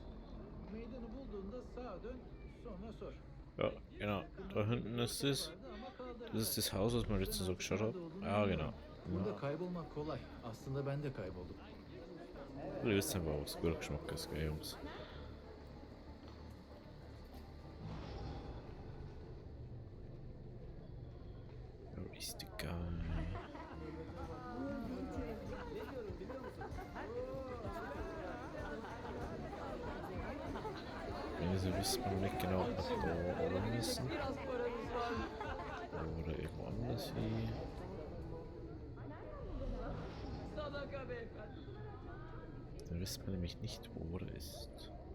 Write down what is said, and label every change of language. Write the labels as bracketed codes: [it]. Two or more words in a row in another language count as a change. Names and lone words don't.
[tr] Meydanı bulduğunda sağa dön, sonra sor. [de] Ja, genau. Da hinten ist es. Das ist das Haus, was wir letztens so geschaut haben. Ja, genau. [tr] Burada kaybolmak kolay. Aslında ben de kayboldum. [de] Du wisst einfach, was guter Geschmack ist, gell, Jungs. [en] Where is the guy? [de] Also wissen wir nicht genau, ob wir da oben müssen. Oder irgendwo anders hin. Da wissen wir nämlich nicht, wo er ist.